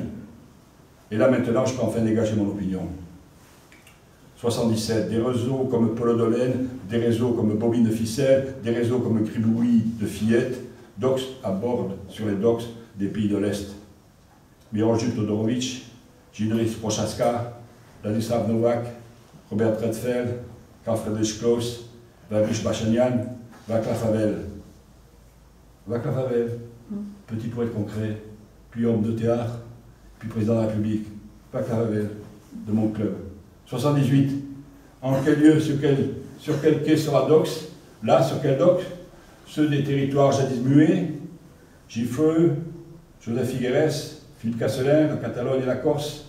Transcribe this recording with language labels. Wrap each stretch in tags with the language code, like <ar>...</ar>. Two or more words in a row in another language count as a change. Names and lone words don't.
<fr>Et là maintenant, je peux enfin dégager mon opinion. 77, des réseaux comme Polo Dolène, des réseaux comme Bobine de ficelle, des réseaux comme Gribouille de fillettes, Dox à bord sur les docks des pays de l'Est. Miroljub Todorovic, Jindris Prochaska, Ladislav Novak, Robert Redfeld, Karl Friedrich Klaus, Vavish Bachanian, Václav Havel. Václav Havel, petit poète concret, puis homme de théâtre, puis président de la République. Václav Havel, de mon club. 78. En quel lieu, sur quel quai sera Dox? Là, sur quel dock? Ceux des territoires jadis muets, Gifreux, Joseph Figueres, Philippe Casselin, la Catalogne et la Corse.</fr>